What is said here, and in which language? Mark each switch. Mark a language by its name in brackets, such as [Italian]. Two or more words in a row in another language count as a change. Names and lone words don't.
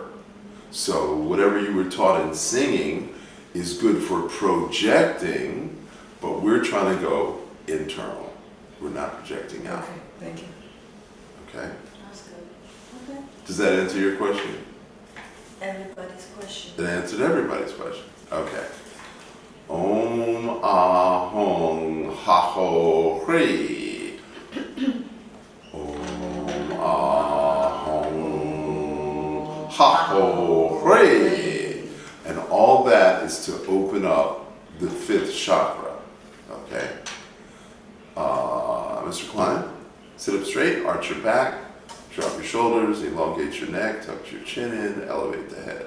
[English] So whatever you were taught in singing is good for projecting, but we're trying to go internal. We're not projecting out. Okay, thank you. Okay? That's good. Okay. Does that answer your question? Everybody's question. It answered everybody's question. [Sanskrit] Okay. Om ah hong ha ho hree. Om ah hong ha ho hree. [English] And all that is to open up the fifth chakra. Okay. Mr. Klein, sit up straight, arch your back, drop your shoulders, elongate your neck, tuck your chin in, elevate the head.